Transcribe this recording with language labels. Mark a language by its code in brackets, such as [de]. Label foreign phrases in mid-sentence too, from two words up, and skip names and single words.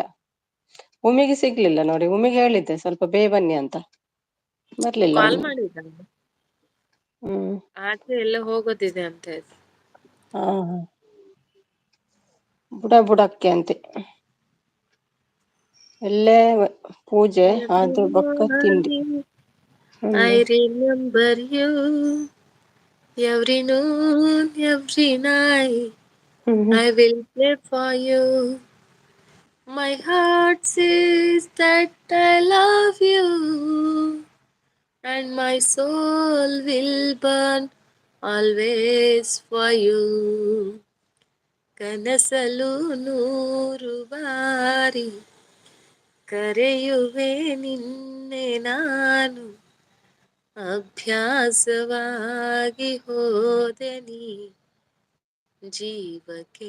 [kn] ಉಮಿಗೆ ಸಿಗ್ಲಿಲ್ಲ ನೋಡಿ, ಉಮಿಗೆ ಹೇಳಿದ್ದೆ ಸ್ವಲ್ಪ ಬೇಗ ಬನ್ನಿ ಅಂತ, ಬರ್ಲಿಲ್ಲ ಕಾಲ್ ಉಮ್ಮಿ. ಮಾಡಿದ್ದ ಹ್ಮ್ ಆಚೆ ಎಲ್ಲ ಹೋಗೋದಿದೆ ಅಂತ ಹೇಳಿ. ಹಾ ಬುಡಕ್ಕೆ ಅಂತೆ. ಎಲ್ಲೇ ಪೂಜೆ [en] Every [tcy] ಅದು ಬೊಕ್ಕ ತಿಂಡಿ. [en] morning ಹ್ಮ್ I remember you, every noon, every night ಹ್ಮ್ I will pray for you. My heart says that I love you, and my soul will burn always for you. [kn] ಕನಸಲು ನೂರು ಬಾರಿ ಕರೆಯುವೆ ನಿನ್ನೆ ನಾನು, ಅಭ್ಯಾಸವಾಗಿ ಹೋದೆ ನೀ ಜೀವಕ್ಕೆ.